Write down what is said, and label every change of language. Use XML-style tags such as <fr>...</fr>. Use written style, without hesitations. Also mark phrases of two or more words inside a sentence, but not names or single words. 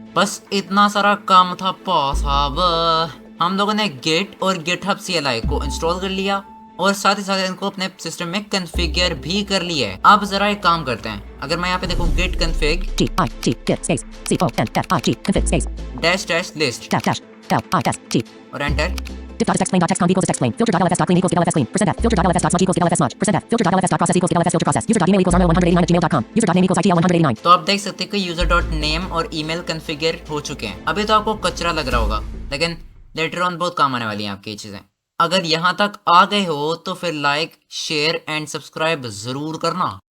<hi>बस इतना सारा काम था साहब। हम लोगों ने गेट और GitHub CLI को इंस्टॉल कर लिया और साथ ही साथ इनको अपने सिस्टम में कॉन्फ़िगर भी कर लिया है। अब जरा एक काम करते हैं। अगर मैं यहाँ पे देखूँ</hi> <en>git config G I T. Git space. C O N F I G. Config space. dash dash list Dash dash. L I S G.</en> <hi>और एंटर।</hi> <en>diff.explain.txconf equals explain. Filter.lfs.clean equals explain. %f. Filter.lfs.smudge equals lfs.smudge. %f. Filter.lfs.process equals lfs filter process. User email equals arno189@gmail.com. User.name equals ITL189.</en> <hi>तो आप देख सकते हैं कि</hi> <en>user dot name</en> <hi>और ईमेल कॉन्फ़िगर हो चुके हैं। अभी तो आपको कचरा लग रहा होगा, लेकिन</hi> <en>later on</en> <hi>बहुत काम आने वाली हैं आपकी ये चीजें। अगर यहाँ तक आ गए हो तो फिर</hi> <en>like, share and subscribe</en> <hi>जरूर करना।</hi>